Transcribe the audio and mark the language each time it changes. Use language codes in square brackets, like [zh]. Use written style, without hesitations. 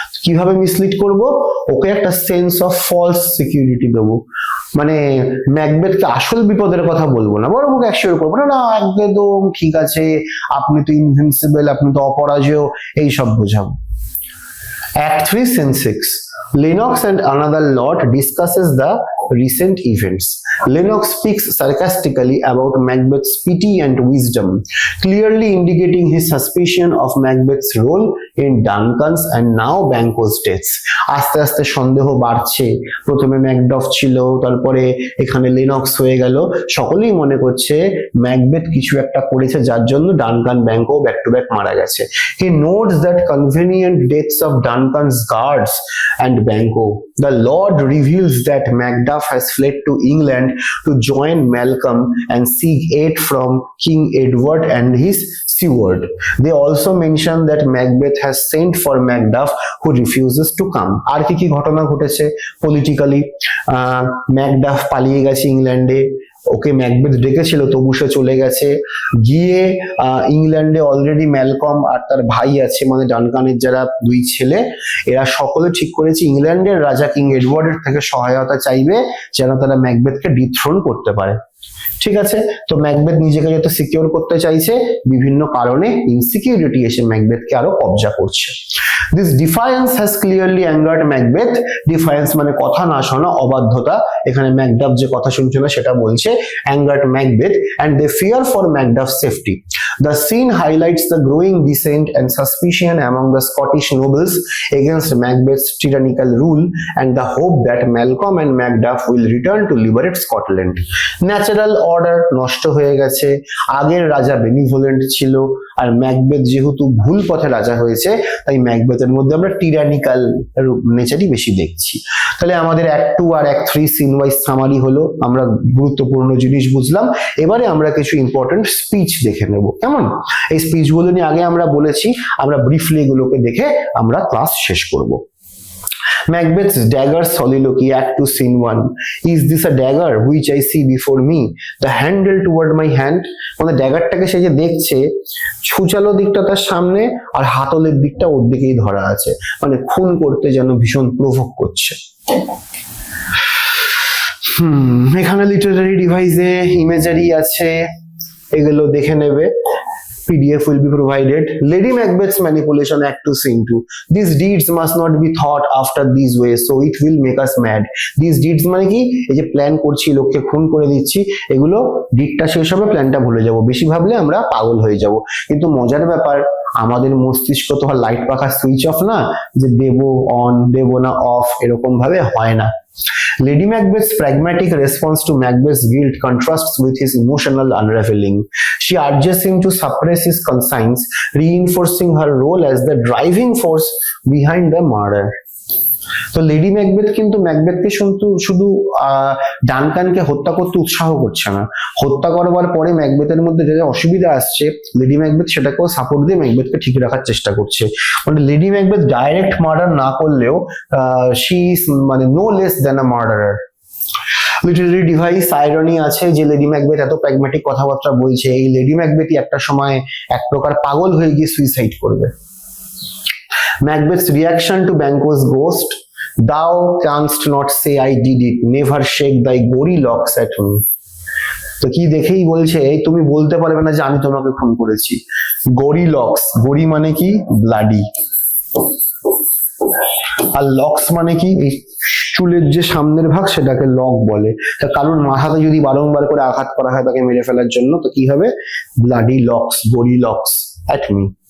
[bn] কিভাবে মিসলিড করব, ওকে একটা সেন্স অফ ফলস সিকিউরিটি দেবো, মানে ম্যাকবেথকে আসল বিপদের কথা বলবো না, বরং ওকে অ্যাসিওর করবো না একদম ঠিক আছে, আপনি তো ইনভিনসিবল, আপনি তো অপরাজেয়, এইসব বোঝাবো। [en] Act 3, Scene 6. Lennox and another lord discusses the recent events. Lennox speaks sarcastically about Macbeth's pity and wisdom, clearly indicating his suspicion of Macbeth's role in Duncan's and now Banquo's deaths. [bn] আস্তে আস্তে সন্দেহ বাড়ছে, প্রথমে ম্যাকডফ ছিল, তারপরে এখানে Lennox হয়ে গেল, সকলেই মনে করছে ম্যাকবেথ কিছু একটা করেছে যার জন্য Duncan Banquo back to back মারা গেছে। [en] He notes that convenient deaths of Duncan's guards and Banquo. The Lord reveals that Macduff has fled to England to join Malcolm and seek aid from King Edward and his steward. They also mention that Macbeth has sent for Macduff, who refuses to come. [bn] আর কি ঘটনা ঘটেছে politically, Macduff পালিয়ে গেছে ইংল্যান্ডে, ওকে Macbeth ডেকেছিল তবু সে চলে গেছে, গিয়ে ইংল্যান্ডে অলরেডি ম্যালকম আর তার ভাই আছে, মানে ডানকানের যারা দুই ছেলে, এরা সকলে ঠিক করেছে ইংল্যান্ডের রাজা কিং এডওয়ার্ডের থেকে সহায়তা চাইবে যেন তারা ম্যাকবেথকে ডিথ্রোন করতে পারে। ঠিক আছে, তো ম্যাকবেথ নিজেকে যত সিকিউর করতে চাইছে, বিভিন্ন কারণে ইনসিকিউরিটি এসে ম্যাকবেথকে আরো কবজা করছে। [en] This defiance has clearly angered Macbeth. [bn] Defiance মানে কথা না শোনা, অবাধ্যতা, এখানে ম্যাকডাফ যে কথা শুনছে না সেটা বলছে, [en] angered Macbeth, and they fear for Macduff's safety. The scene highlights the growing dissent and suspicion among the Scottish nobles against Macbeth's tyrannical rule and the hope that Malcolm and Macduff will return to liberate Scotland. [bn] Natural order নষ্ট হয়ে গেছে, আগের রাজা benevolent ছিল, আর Macbeth যেহেতু ভুল পথে রাজা হয়েছে, তাই ম্যাকবেথের মধ্যে আমরা টিরানিক্যাল নেচারই বেশি দেখছি। তাহলে আমাদের অ্যাক্ট 2 আর অ্যাক্ট 3 সিন ওয়াইজ সামারি হলো, আমরা গুরুত্বপূর্ণ জিনিস বুঝলাম। এবারে আমরা কিছু ইম্পর্টেন্ট স্পিচ দেখে নেব, কেমন? এই স্পিচগুলো নিয়ে আগে আমরা বলেছি, আমরা ব্রিফলি এগুলোকে দেখে আমরা ক্লাস শেষ করব। [en] Macbeth's dagger soliloquy, Act 2, Scene 1. Is this a dagger which I see before me? The handle toward my hand. [bn] মানে ড্যাগারটাকে সে যে দেখছে, ছুচালো দিকটা তার সামনে আর হাতলের দিকটা ওর দিকেই ধরা আছে, মানে খুন করতে যেন ভীষণ প্রভোক করছে। এখানে লিটারারি ডিভাইসে ইমেজারি আছে, এগুলো দেখে নেবে। [en] PDF will be provided. Lady Macbeth's manipulation, Act 2, Scene 2. These deeds must not be thought after these ways, so it will make us mad. [bn] These deeds মানে কি, এই যে প্ল্যান করছি, লোককে খুন করে দিচ্ছি, এগুলো ডিডটা শেষ হবে, প্ল্যানটা ভুলে যাব, বেশি ভাবলে আমরা পাগল হয়ে যাব। কিন্তু মজার ব্যাপার, আমাদের মস্তিষ্ক তো লাইট পাখা সুইচ অফ না, যে দেব অন দেব না অফ, এরকম ভাবে হয় না। [en] Lady Macbeth's pragmatic response to Macbeth's guilt contrasts with his emotional unraveling. She urges him to suppress his conscience, reinforcing her role as the driving force behind the murder. [bn] তো lady Macbeth কিন্তু ম্যাকবেথকে শুধু ডানকানকে হত্যা করতে উৎসাহ করছে না, হত্যা করবার পরে ম্যাকবেথের মধ্যে যে অসুবিধা আসছে, লেডি ম্যাকবেথ সেটাকেও সাপোর্ট দিয়ে ম্যাকবেথকে ঠিক রাখার চেষ্টা করছে। মানে লেডি ম্যাকবেথ ডাইরেক্ট মার্ডার না করলেও [en] she is [bn] মানে [en] No less than a murderer. [bn] Literary device irony আছে যে লেডি ম্যাকবেথ এত প্র্যাগম্যাটিক কথাবার্তা বলছে, এই লেডি ম্যাকবেথই একটা সময় এক প্রকার পাগল হয়ে গিয়ে সুইসাইড করবে। [en] Macbeth's reaction to Banquo's ghost, thou canst not say I did it, never shake thy gory locks at me. [bn] তো কি দেখেই বলছে তুমি বলতে পারবে না যে আমি তোমাকে খুন করেছি। গরি লক্স, গরি মানে কি ব্লাডি, আর লক্স মানে কি এই চুলের যে সামনের ভাগ সেটাকে লক বলে। তা কারোর মাথাতে যদি বারংবার করে আঘাত করা হয় তাকে মেরে ফেলার জন্য, তো কি হবে ব্লাডি লক্স, গরি লক্স অ্যাট মি।